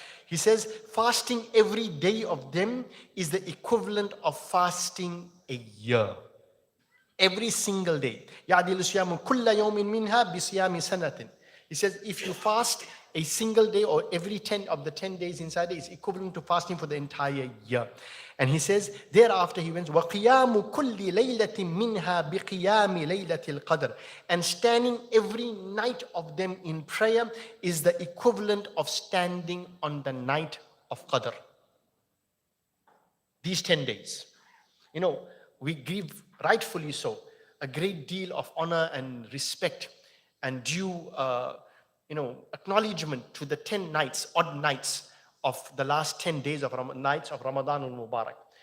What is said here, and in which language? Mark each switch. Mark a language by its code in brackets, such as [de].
[en] He says, fasting every day of them is the equivalent of fasting a year. Every single day. [ar] يَعْدِلُ صِيَامُ كُلَّ يَوْمٍ مِنْهَا بِصِيَامِ سَنَةٍ. [en] He says, if you fast a single day or every 10 of the 10 days inside it is equivalent to fasting for the entire year. And he says, thereafter he went, [ar] وَقِيَامُ كُلِّ لَيْلَةٍ مِنْهَا بِقِيَامِ لَيْلَةِ الْقَدْرِ. [en] And standing every night of them in prayer is the equivalent of standing on the night of Qadr. These 10 days. You know, we give, rightfully so, a great deal of honor and respect and due acknowledgement to the 10 nights, odd nights of the last 10 days of nights of Ramadan al-Mubarak.